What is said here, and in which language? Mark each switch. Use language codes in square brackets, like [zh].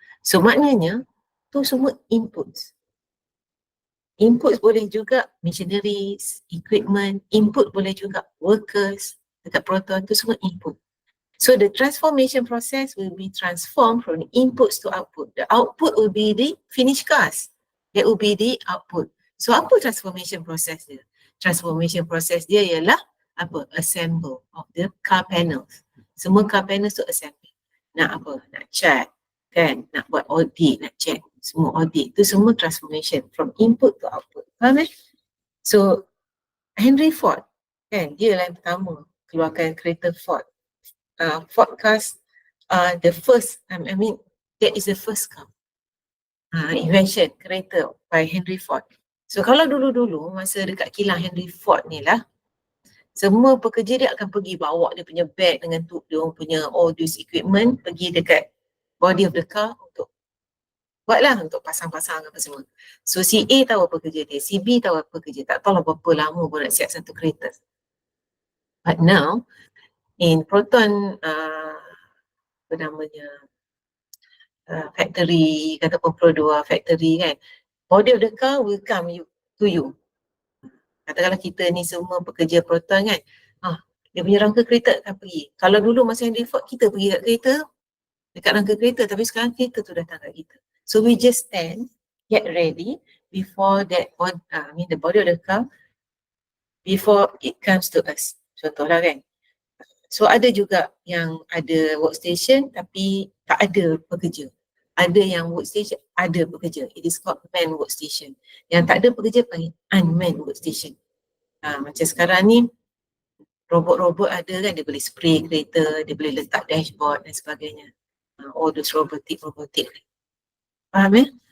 [ms] So maknanya tu semua inputs. Inputs boleh juga machineries, equipment, input boleh juga workers, dekat Proton tu semua input. [en] So the transformation process will be transformed from the inputs to output. The output will be the finished cars. That will be the output. [ms] So apa transformation process dia? Transformation process dia ialah apa? [en] Assemble of the car panels. [ms] Semua car panels tu assemble. Nak apa? Nak cat, kan? Nak buat audit, nak check semua audit. Tu semua transformation from input to output. Faham eh? So Henry Ford, kan? Dia lah yang pertama keluarkan kereta Ford. [en] Ford cars are the first, I mean, that is the first car. [ms] Invention, kereta by Henry Ford. So kalau dulu-dulu, masa dekat kilang Henry Ford ni lah, semua pekerja dia akan pergi bawa dia punya bag dengan dia punya all this equipment, pergi dekat body of the car untuk buatlah, untuk pasang-pasang apa semua. So si A tahu apa kerja dia, si B tahu apa kerja, tak tahu lah berapa lama pun nak siap satu kereta. [en] But now, in Proton, [ms] apa namanya, [en] factory, ataupun Pro2 factory kan, body of the car will come to you. [ms] Katakanlah kita ni semua pekerja Proton kan, dia punya rangka kereta akan pergi. Kalau dulu masa Henry Ford, kita pergi kat kereta, dekat rangka kereta, tapi sekarang kereta tu datang kat kita. [en] So we just stand, get ready before that, the body of the car, before it comes to us. [ms] Contohlah kan. So ada juga yang ada workstation tapi tak ada pekerja. Ada yang workstation ada pekerja. [en] It is called manned workstation. [ms] Yang tak ada pekerja panggil unmanned workstation. Macam sekarang ni robot-robot ada kan, dia boleh spray kereta, dia boleh letak dashboard dan sebagainya. [en] All those robotic. [ms] Faham ya?